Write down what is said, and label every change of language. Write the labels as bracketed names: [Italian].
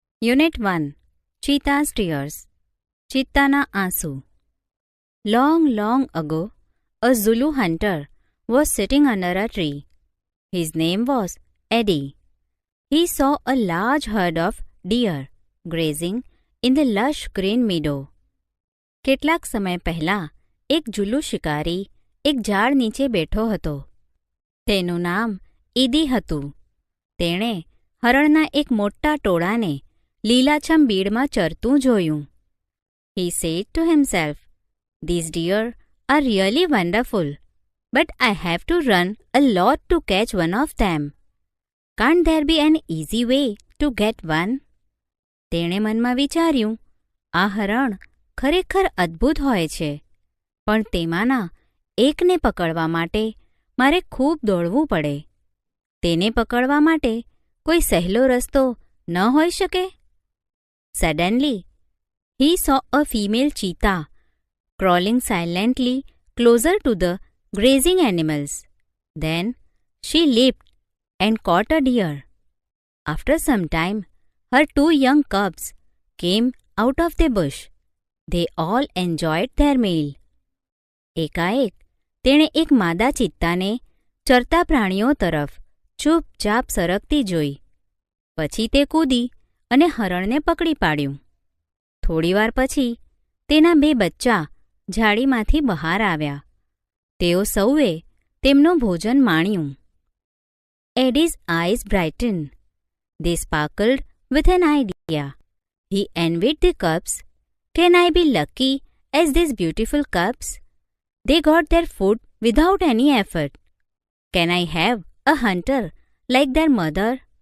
[English] Unit 1 Cheetah's Tears [Gujarati] ચિત્તાના આંસુ. [English] Long, long ago, a Zulu hunter was sitting under a tree. His name was Eddie. He saw a large herd of deer grazing in the lush green meadow. [Gujarati] કેટલાક સમય પહેલાં એક જુલ્લુ શિકારી એક ઝાડ નીચે બેઠો હતો. તેનું નામ ઈદી હતું. તેણે હરણના એક મોટા ટોળાને લીલાછમ બીડમાં ચરતું જોયું. [English] He said to himself, "These deer are really wonderful, but I have to run a lot to catch one of them. Can't there be an easy way to get one?" [Gujarati] તેણે મનમાં વિચાર્યું, આ હરણ ખરેખર અદ્ભુત હોય છે, પણ તેમાંના એકને પકડવા માટે મારે ખૂબ દોડવું પડે. તેને પકડવા માટે કોઈ સહેલો રસ્તો ન હોઈ શકે? [English] Suddenly, he saw a female cheetah crawling silently closer to the grazing animals. Then she leaped and caught a deer. After some time, her 2 young cubs came out of the bush. They all enjoyed their meal. [Gujarati] એકાએક તેણે એક માદા ચિત્તાને ચરતા પ્રાણીઓ તરફ ચૂપચાપ સરકતી જોઈ. પછી તે કૂદી અને હરણને પકડી પાડ્યું. થોડીવાર પછી તેના 2 બચ્ચા ઝાડીમાંથી બહાર આવ્યા. તેઓ સૌએ તેમનું ભોજન માણ્યું. [English] Eddie's eyes brightened. They sparkled with an idea. He envied the cubs. Can I be lucky as these beautiful cubs? They got their food without any effort. Can I have a hunter like their mother?